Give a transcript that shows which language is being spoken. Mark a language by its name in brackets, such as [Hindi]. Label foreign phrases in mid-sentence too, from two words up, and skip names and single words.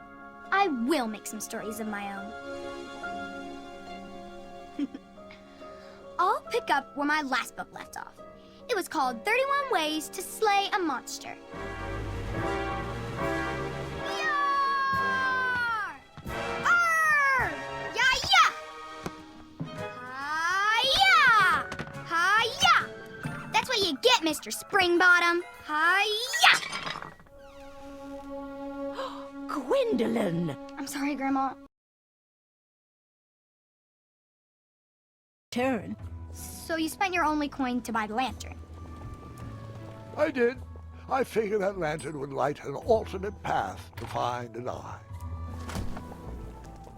[English] I will make some stories of my own. I'll pick up where my last book left off. It was called 31 Ways to Slay a Monster. Yar! Arr! Ya-ya! Hi-ya! Hi-ya! That's what you get, Mr. Springbottom. Hi-ya! Gwendolyn! I'm sorry, Grandma. Turn. So you spent your only coin to buy the lantern. I did. I figured that lantern would light an alternate path to find an eye.